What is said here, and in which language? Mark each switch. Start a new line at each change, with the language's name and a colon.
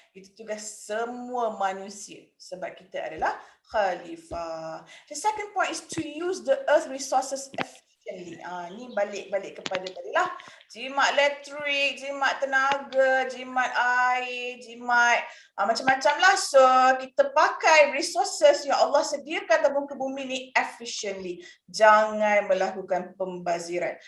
Malay: Itu tugas semua manusia sebab kita adalah khalifah.
English: The second point is to use the earth resources efficiently.
Malay: Ni balik kepada tadi lah. Jimat elektrik, jimat tenaga, jimat air, jimat macam-macam lah. So kita pakai resources yang Allah sediakan dalam muka bumi ni efficiently. Jangan melakukan pembaziran.